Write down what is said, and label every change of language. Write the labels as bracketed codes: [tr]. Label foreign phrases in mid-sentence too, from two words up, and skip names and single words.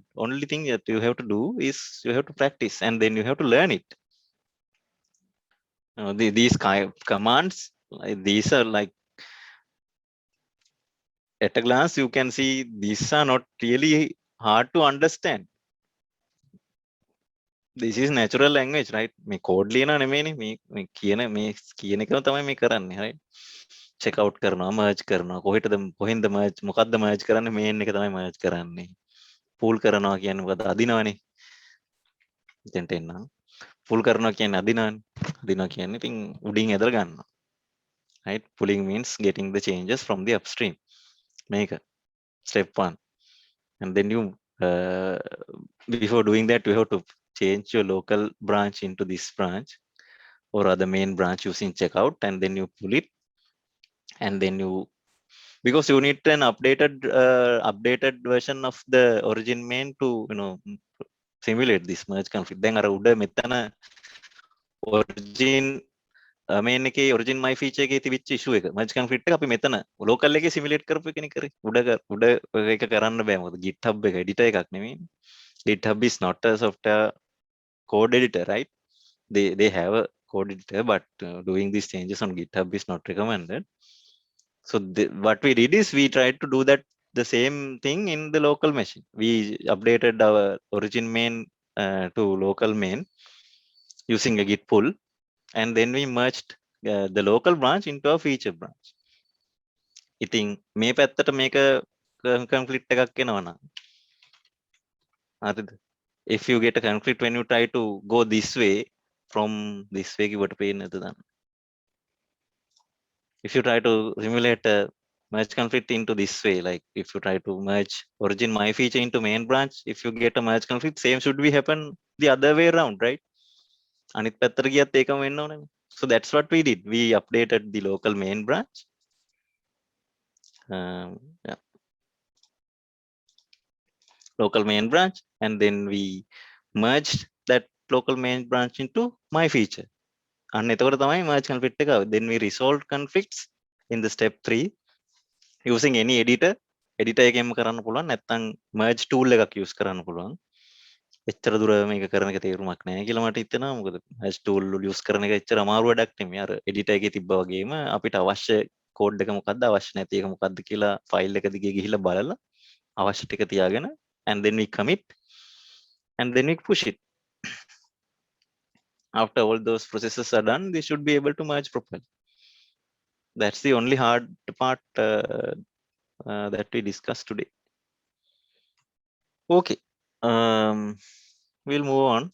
[en] Only thing that you have to do is you have to practice, and then you have to learn it. These kind of commands, these are like, at a glance you can see these are not really hard to understand. This is natural language, right? [si] මේ code ලියනා නෙමෙයිනේ, මේ කියන එකම තමයි මේ කරන්නේ, right? [en] check out [si] කරනවා, merge කරනවා, කොහෙන්ද merge, මොකද්ද merge කරන්නේ, main එක තමයි merge කරන්නේ. pull කරනවා කියන්නේ මොකද, අදිනවනේ. එතෙන්ට එන්න. pull කරනවා කියන්නේ අදිනවනේ. අදිනවා කියන්නේ ඉතින් උඩින් ඇදලා ගන්නවා. right? [en] Pulling means getting the changes from the upstream. [si] මේක step 1. [en] And then you before doing that you have to change your local branch into this branch or other main branch using checkout, and then you pull it, and then you, because you need an updated version of the origin main to simulate this merge conflict. [si] Then අර උඩ මෙතන [en] origin main [si] එකේ [en] origin my feature [si] එකේ තිබිච්ච issue එක [en] merge conflict [si] එක අපි මෙතන local එකේ simulate කරපු එකනේ කරේ. උඩ ඒක කරන්න බෑ, මොකද GitHub එක editor එකක් නෙමෙයි. [en] GitHub is not a software code editor, right? They have a code editor, but doing these changes on GitHub is not recommended. So what we did is we tried to do that the same thing in the local machine. We updated our origin main to local main using a git pull, and then we merged the local branch into a feature branch. [si] ඉතින් මේ පැත්තට මේක conflict එකක් එනවා නම් හරිද? [en] If you get a conflict when you try to go this way from this way, [si] කිව්වට පේන්නේ නැද්ද දන්න? [en] If you try to simulate a merge conflict into this way, like if you try to merge origin my feature into main branch, if you get a merge conflict, same should be happen the other way around, right? [si] අනිත් පැත්තට ගියත් ඒකම වෙන්න ඕනේ. [en] So that's what we did. We updated the local main branch. Yeah. Local main branch, and then we merged that local main branch into my feature. [si] And එතකොට තමයි [en] merge conflict [si] එක. [en] Then we resolved conflicts in the step 3 using any editor. [si] editor එකෙන්ම කරන්න පුළුවන්, නැත්නම් [en] merge tool [si] එකක් use කරන්න පුළුවන්. එච්චර දුර මේක කරන එක තේරුමක් නැහැ කියලා මට හිතෙනවා. මොකද [en] merge tool [si] use කරන එක එච්චර අමාරු වැඩක් නෙමෙයි. අර editor එකේ තිබ්බා වගේම අපිට අවශ්‍ය code එක මොකද්ද, අවශ්‍ය නැති එක මොකද්ද කියලා file එක දිගේ ගිහිල්ලා බලලා අවශ්‍ය ටික තියාගෙන, [en] and then we commit, and then we push it. After all those processes are done, they should be able to merge properly. That's the only hard part that we discussed today. Okay, we'll move on.